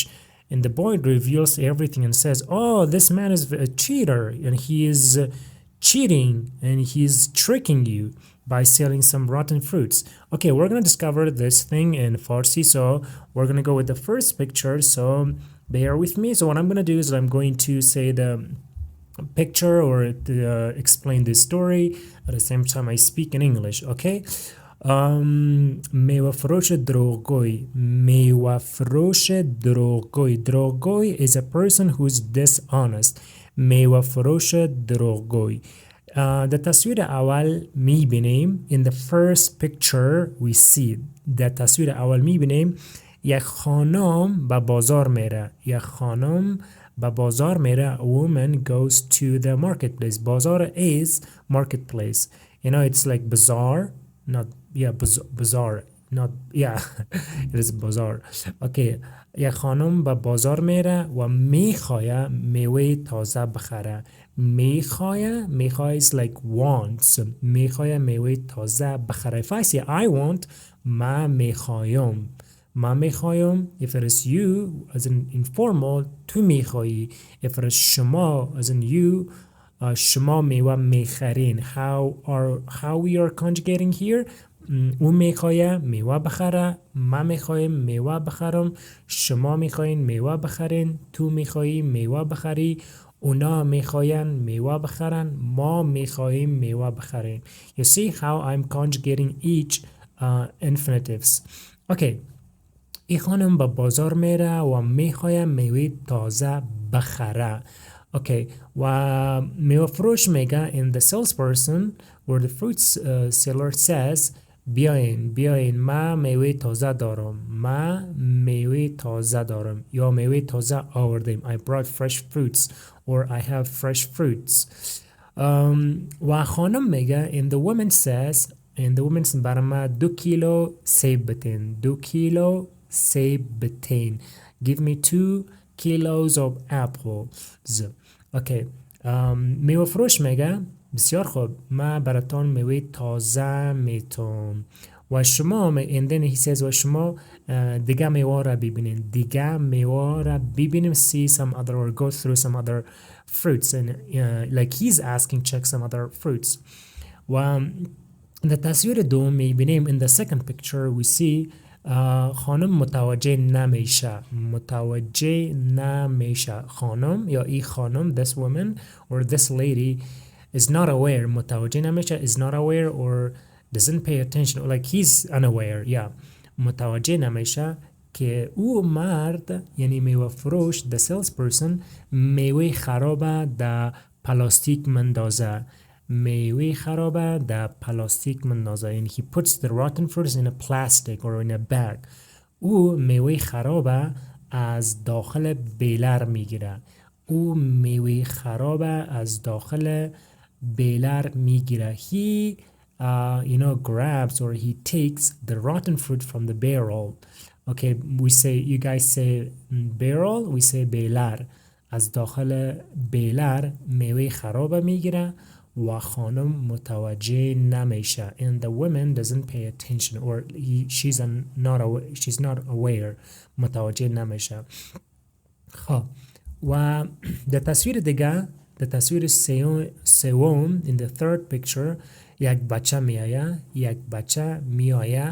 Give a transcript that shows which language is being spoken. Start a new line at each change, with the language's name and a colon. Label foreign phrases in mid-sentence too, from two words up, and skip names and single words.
English: And the boy reveals everything and says, "Oh, this man is a cheater and he is cheating and he's tricking you by selling some rotten fruits." Okay, we're going to discover this thing in Farsi. So we're going to go with the first picture. So bear with me. So what I'm going to do is I'm going to say the picture or explain this story. At the same time, I speak in English.
Persian: Okay. میوه فروش دروغگوی میوه فروش دروغگوی دروغگوی
English: is a person who's dishonest.
Persian: میوه فروش دروغگوی در تصویر اول میبینیم
English: in the first picture we see
Persian: در تصویر اول میبینیم یک خانم به بازار میره یک خانم به بازار میره.
English: A woman goes to the marketplace. بازار is marketplace. It's like bazaar, not bazaar, not it is bazaar. Okay.
Persian: یک خانم به بازار میره و میخواه میوه تازه بخره.
English: میخواه is like wants.
Persian: میخواه میوه تازه بخره.
English: If I say I want,
Persian: ما میخوایم. ما میخوایم.
English: If it is you as an informal,
Persian: تو میخوایی.
English: If it is شما as in you,
Persian: شما میوه میخرین.
English: How we are conjugating here?
Persian: او میخواه میوه بخره. ما میخوایم میوه بخرم. شما میخواین میوه بخرین. تو میخوایی میوه بخری. اونا میخواین میوه بخرن. ما میخوایم میوه بخرین.
English: You see how I'm conjugating each infinitives. Okay.
Persian: این خانم به بازار میره و میخواه میوه تازه بخره.
English: Okay.
Persian: و میوه فروش میگه
English: in the salesperson where the fruits seller says
Persian: بیاین ما میوه تازه دارم. ما میوه تازه دارم یا میوه تازه آوردیم.
English: I brought fresh fruits or I have fresh fruits.
Persian: و خانم میگه
English: and the woman says
Persian: برای ما 2 کیلو سیب بتین. 2 کیلو سیب بتین.
English: Give me 2 kilos of apples. Okay.
Persian: میوه فروش میگه بسیار خوب ما براتون میوه تازه میتون. و شما
English: and then he says
Persian: و شما دیگه میوه را ببینین. دیگه میوه را ببینیم.
English: See some other or go through some other fruits and like he's asking check some other fruits.
Persian: و در تصویر دوم میبینیم
English: in the second picture we see
Persian: خانم متوجه نمیشه. خانم یا ای خانم
English: this woman or this lady is not aware.
Persian: متوجه نمیشه
English: is not aware or doesn't pay attention or like he's unaware.
Persian: متوجه نمیشه که او مرد یعنی میوه فروش
English: the salesperson
Persian: میوه خرابه در پلاستیک مندازه. میوه خرابه در پلاستیک مندازه.
English: یعنی he puts the rotten fruits in a plastic or in a bag.
Persian: او میوه خرابه از داخل بیلر میگیره. او میوه خرابه از داخل بیلر میگیره.
English: He grabs or he takes the rotten fruit from the barrel. Okay, you guys say barrel, we say بیلر.
Persian: از داخل بیلر میوه خرابه میگیره و خانم متوجه نمیشه.
English: And the woman doesn't pay attention or she's not aware.
Persian: متوجه نمیشه. خب و در تصویر دیگه در تصویر سوم
English: in the third picture
Persian: یک بچه میایه.